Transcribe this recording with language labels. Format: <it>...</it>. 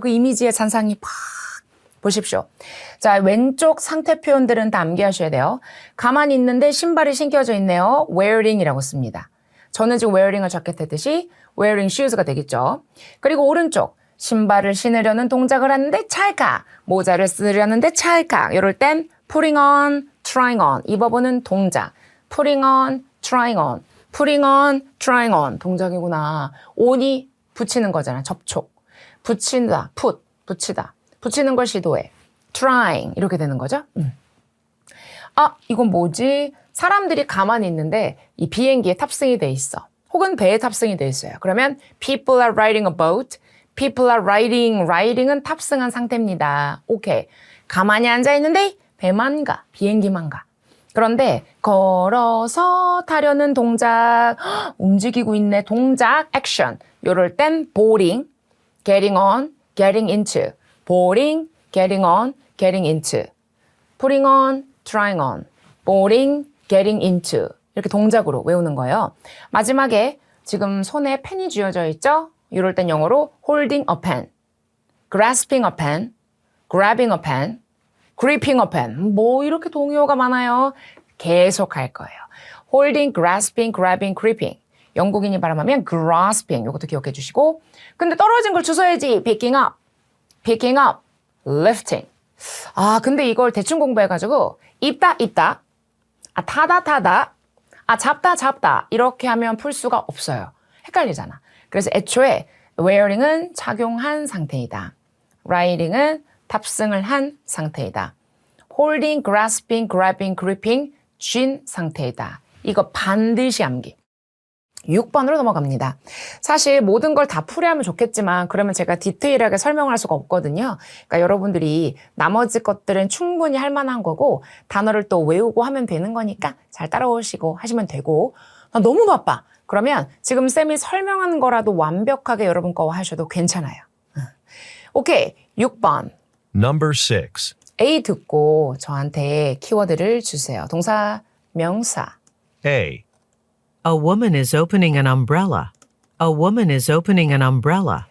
<ko>그 이미지의 잔상이 팍 보십시오. 자, 왼쪽 상태 표현들은 다 암기하셔야 돼요. 가만히 있는데 신발이 신겨져 있네요. wearing이라고 씁니다. 저는 지금 wearing을 자켓했듯이 wearing shoes가 되겠죠. 그리고 오른쪽 신발을 신으려는 동작을 하는데 찰칵, 모자를 쓰려는데 찰칵. 이럴 땐</ko> <en>putting on, trying on.</en> <ko>이 부분은 동작.</ko> <en>putting on, trying on. putting on, trying on.</en> <ko>동작이구나. on이 붙이는 거잖아. 접촉. 붙인다, put, 붙이다. 붙이는 걸 시도해. trying 이렇게 되는 거죠. 이건 뭐지? 사람들이 가만히 있는데 이 비행기에 탑승이 돼 있어. 혹은 배에 탑승이 돼 있어요. 그러면</ko> <en>people are riding a boat. people are riding</en> <ko>은 탑승한 상태입니다. 오케이. 가만히 앉아 있는데 배만 가. 비행기만 가. 그런데 걸어서 타려는 동작, 움직이고 있네. 동작, 액션. 요럴 땐</ko> <en>boarding, getting on, getting into. boarding, getting on, getting into. putting on, trying on. boarding, getting into.</en> <ko>이렇게 동작으로 외우는 거예요. 마지막에 지금 손에 펜이 쥐어져 있죠? 이럴 땐 영어로</ko> <en>holding a pen, grasping a pen, grabbing a pen, gripping a pen.</en> <ko>뭐 이렇게 동요가 많아요. 계속 할 거예요.</ko> <en>holding, grasping, grabbing, gripping.</en> <ko>영국인이 발음하면 grasping. 이것도 기억해 주시고. 근데 떨어진 걸 주워야지.</ko> <en>picking up, picking up, lifting.</en> <ko>근데 이걸 대충 공부해가지고 입다, 타다, 잡다 이렇게 하면 풀 수가 없어요. 헷갈리잖아. 그래서 애초에 wearing은 착용한 상태이다. riding은 탑승을 한 상태이다.</ko> <en>holding, grasping, grabbing, gripping</en> <ko>쥔 상태이다. 이거 반드시 암기. 6번으로 넘어갑니다. 사실 모든 걸 다 풀이하면 좋겠지만 그러면 제가 디테일하게 설명할 수가 없거든요. 그러니까 여러분들이 나머지 것들은 충분히 할 만한 거고 단어를 또 외우고 하면 되는 거니까 잘 따라오시고 하시면 되고 나 너무 바빠. 그러면 지금 쌤이 설명한 거라도 완벽하게 여러분 거 하셔도 괜찮아요. 오케이. 6번.</ko> <en>Number 6.</en> <ko>A 듣고 저한테 키워드를 주세요. 동사, 명사.</ko> <en>A. A woman is opening an umbrella. A woman is opening an umbrella.</en>